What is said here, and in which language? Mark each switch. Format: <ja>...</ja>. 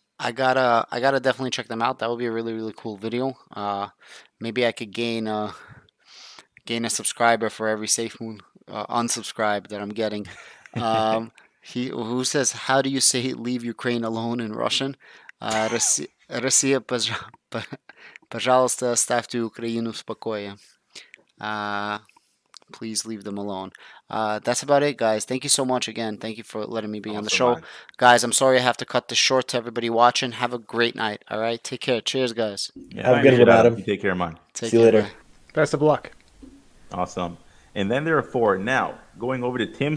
<en>I gotta definitely check them out. That would be a really, really cool video. Maybe I could gain a subscriber for every SafeMoon unsubscribe that I'm getting. Who says, how do you say leave Ukraine alone in Russian?</en> <ru>Россия, пожалуйста, оставьте Украину в покое.</ru> <en>Please leave them alone. That's about it, guys. Thank you so much again. Thank you for letting me be on the show. Man. Guys, I'm sorry I have to cut this short to everybody watching. Have a great night. All right? Take care. Cheers, guys. Yeah, Have a good one, Adam. You take care, man. See you later. Bye. Best of luck. Awesome. And then there are four. Now, going over to Tim.</en>